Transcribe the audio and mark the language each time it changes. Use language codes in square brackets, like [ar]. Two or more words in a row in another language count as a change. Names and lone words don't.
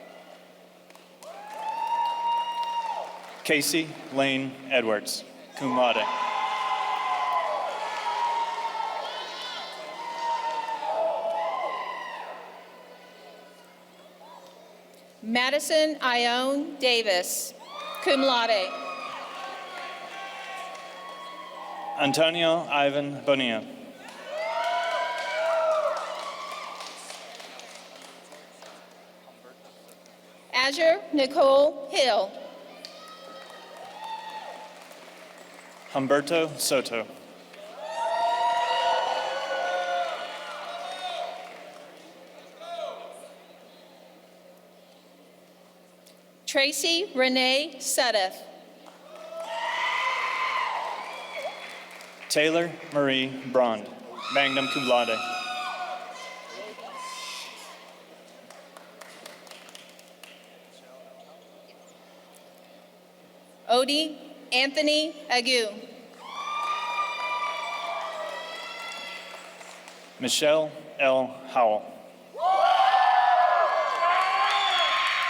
[en] Casey Lane Edwards, [la] cum laude. [en] Madison Ione Davis, [la] cum laude. [en] Antonio Ivan Bonilla. Azure Nicole Hill. Humberto Soto. Tracy Renee Suddeth. Taylor Marie Brond, [la] magna cum laude. [en] Odie Anthony Agu. Michelle L. Howell.